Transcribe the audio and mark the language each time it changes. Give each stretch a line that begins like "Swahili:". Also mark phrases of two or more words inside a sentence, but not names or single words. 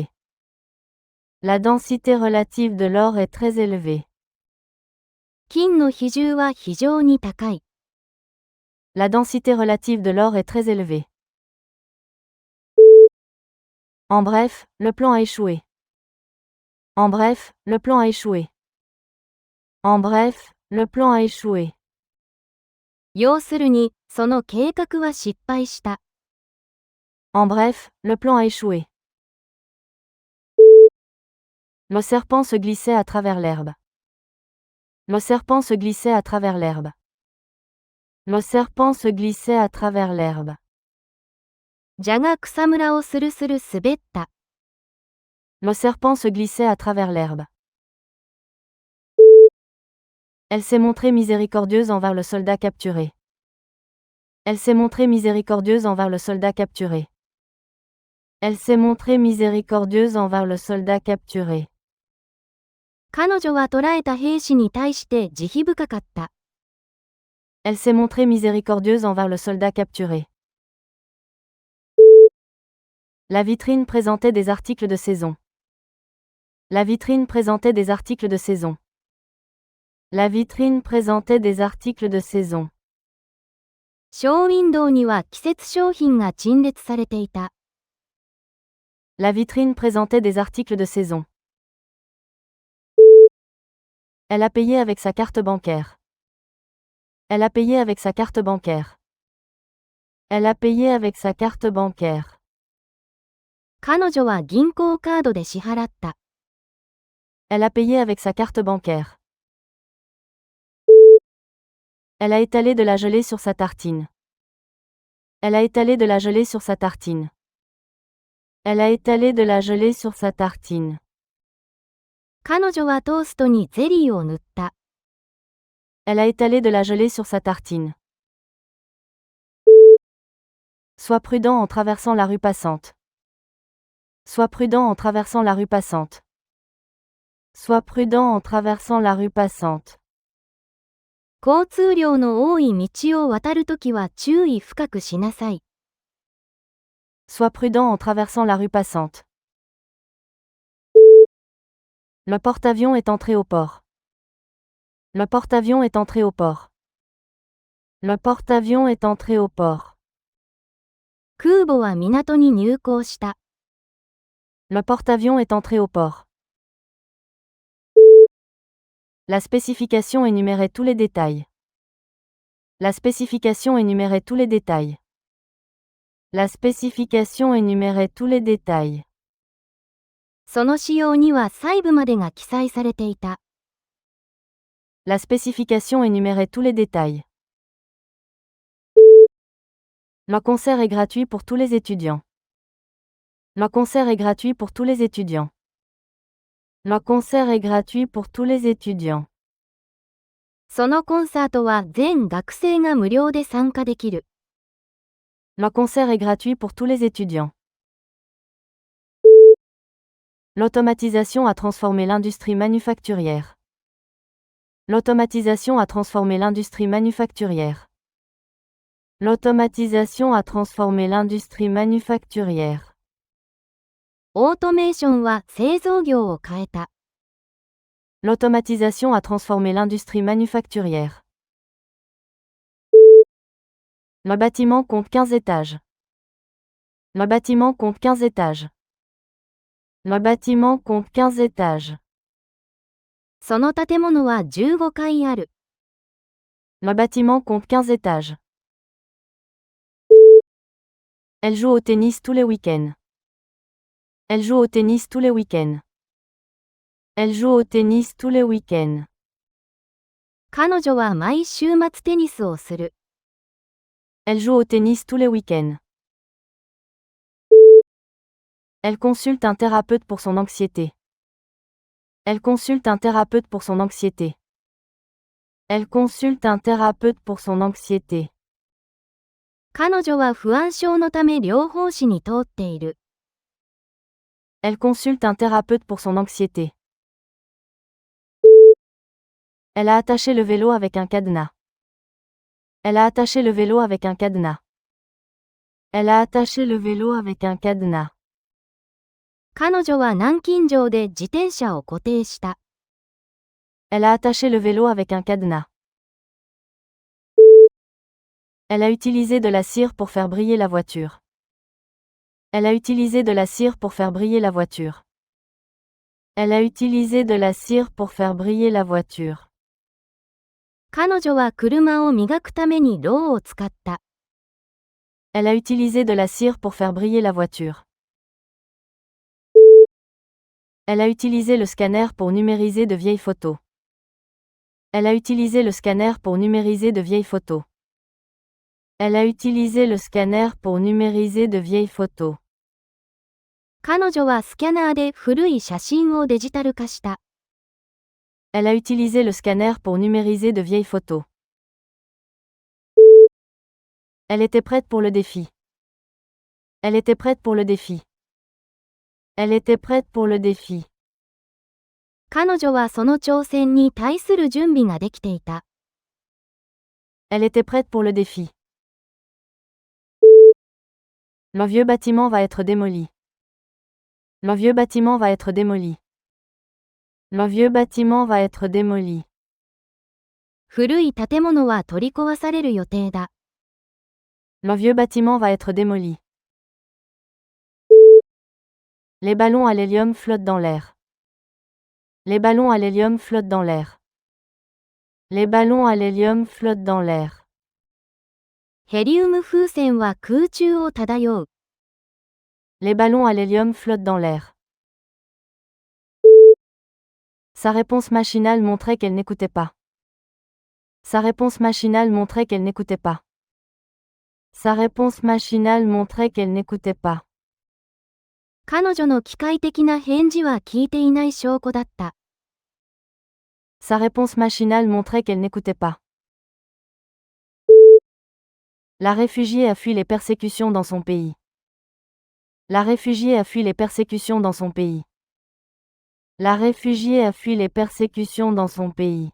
French: La densité relative de l'or est très élevée.
Japanese: 金の比重は非常に高い。
French: La densité relative de l'or est très élevée. En bref, le plan a échoué. En bref, le plan a échoué. En bref, Le plan a échoué.
Japanese: 要するに、その計画は失敗した。
French: En bref, le plan a échoué. Le serpent se glissait à travers l'herbe. Le serpent se glissait à travers l'herbe. Le serpent se glissait à travers l'herbe.
Japanese: 蛇が草むらをスルスル滑った。
French: Le serpent se glissait à travers l'herbe. Elle s'est montrée miséricordieuse envers le soldat capturé. Elle s'est montrée miséricordieuse envers le soldat capturé. Elle s'est montrée miséricordieuse envers le soldat capturé.
Japanese: 彼女は捕らえた兵士に対して慈悲深かった。
French: Elle s'est montrée miséricordieuse envers le soldat capturé. La vitrine présentait des articles de saison. La vitrine présentait des articles de saison. La vitrine présentait des articles de saison.
Japanese: ショーウィンドウには季節商品が陳列されていた。
French: La vitrine présentait des articles de saison. Elle a payé avec sa carte bancaire. Elle a payé avec sa carte bancaire. Elle a payé avec sa carte bancaire.
Japanese: 彼女は銀行カードで支払った。
French: Elle a payé avec sa carte bancaire. Elle a étalé de la gelée sur sa tartine. Elle a étalé de la gelée sur sa tartine. Elle a étalé de la gelée sur sa tartine.
Japanese: 彼女はトーストにゼリーを塗った。
French: Elle a étalé de la gelée sur sa tartine. Sois prudent en traversant la rue passante. Sois prudent en traversant la rue passante. Sois prudent en traversant la rue passante.
Japanese: 交通量の多い道を渡るときは注意深くしなさい。
French: Sois prudent en traversant la rue passante. Le porte-avions est entré au port. Le porte-avions est entré au port. Le porte-avions est entré au port.
Japanese: 空母は港に入港した。
French: Le porte-avions est entré au port. La spécification énumérait tous les détails. La spécification énumérait tous les détails. La spécification énumérait tous les détails.
Japanese: その仕様には細部までが記載されていた。
French: La spécification énumérait tous les détails. Le concert est gratuit pour tous les étudiants. Le concert est gratuit pour tous les étudiants. Le concert est gratuit pour tous les étudiants.
Japanese: そのコンサートは全学生が無料で参加できる。
French: Le concert est gratuit pour tous les étudiants. L'automatisation a transformé l'industrie manufacturière. L'automatisation a transformé l'industrie manufacturière. L'automatisation a transformé l'industrie manufacturière.
Japanese: オートメーションは製造業を変えた。
French: L'automatisation a transformé l'industrie manufacturière. Le bâtiment compte 15 étages. Le bâtiment compte 15 étages. Le bâtiment compte 15 étages.
Japanese: その建物は15階ある。
French: Le bâtiment compte 15 étages. Elle joue au tennis tous les week-ends. Elle joue au tennis tous les week-ends. Elle joue au tennis tous les week-ends.
Japanese: 彼女は毎週末テニスをする。
French: Elle joue au tennis tous les week-ends. Elle consulte un thérapeute pour son anxiété. Elle consulte un thérapeute pour son anxiété. Elle consulte un thérapeute pour son anxiété.
Japanese: 彼女は不安症のため療法士に通っている。
French: Elle consulte un thérapeute pour son anxiété. Elle a attaché le vélo avec un cadenas. Elle a attaché le vélo avec un cadenas. Elle a attaché le vélo avec un cadenas.
Japanese: 彼女は南京錠で自転車を固定した。
French: Elle a attaché le vélo avec un cadenas. Elle a utilisé de la cire pour faire briller la voiture. Elle a utilisé de la cire pour faire briller la voiture. Elle a utilisé de la cire pour faire briller la voiture.
Japanese: 彼女は車を磨くためにろうを使った。
French: Elle a utilisé de la cire pour faire briller la voiture. Elle a utilisé le scanner pour numériser de vieilles photos. Elle a utilisé le scanner pour numériser de vieilles photos. Elle a utilisé le scanner pour numériser de vieilles photos.
Japanese: 彼女はスキャナーで古い写真をデジタル化した。
French: Elle a utilisé le scanner pour numériser de vieilles photos. Elle était prête pour le défi. Elle était prête pour le défi. Elle était prête pour le défi.
Japanese: 彼女はその挑戦に対する準備ができていた。
French: Elle était prête pour le défi. Le vieux bâtiment va être démoli. Le vieux bâtiment va être démoli. Le vieux bâtiment va être démoli.
Japanese: 古い建物は取り壊される予定だ。
French: Le vieux bâtiment va être démoli. Les ballons à l'hélium flottent dans l'air. Les ballons à l'hélium flottent dans l'air. Les ballons à l'hélium flottent dans l'air.
Japanese: ヘリウム風船は空中を漂う。
French: Les ballons à l'hélium flottent dans l'air. Sa réponse machinale montrait qu'elle n'écoutait pas. Sa réponse machinale montrait qu'elle n'écoutait pas. Sa réponse machinale montrait qu'elle n'écoutait pas.
Japanese: 彼女の機械的な返事は聞いていない証拠だった。
French: Sa réponse machinale montrait qu'elle n'écoutait pas. La réfugiée a fui les persécutions dans son pays. La réfugiée a fui les persécutions dans son pays. La réfugiée a fui les persécutions dans son pays.